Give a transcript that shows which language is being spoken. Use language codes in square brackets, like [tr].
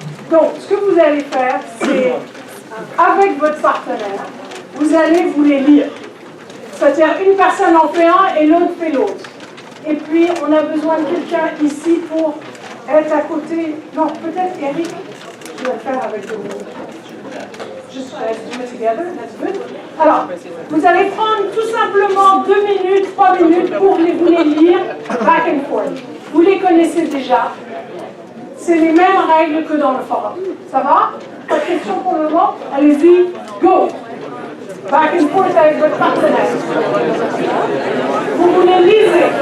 [fr] Donc, ce que vous allez faire, c'est, avec votre partenaire, vous allez vous les lire. C'est-à-dire, une personne en fait un et l'autre fait l'autre. Et puis, on a besoin de quelqu'un ici pour être à côté. Non, peut-être Eric, je vais le faire avec vous. [en] Just let's do it together, that's good. [fr] Alors, vous allez prendre tout simplement 2 minutes, 3 minutes pour vous les lire [en] back and forth. [fr] Vous les connaissez déjà. C'est les mêmes règles que dans le forum. Ça va? Pas de questions pour le moment? Allez-y, go! [en] Back and forth [fr] avec votre partenaire. Vous les lisez.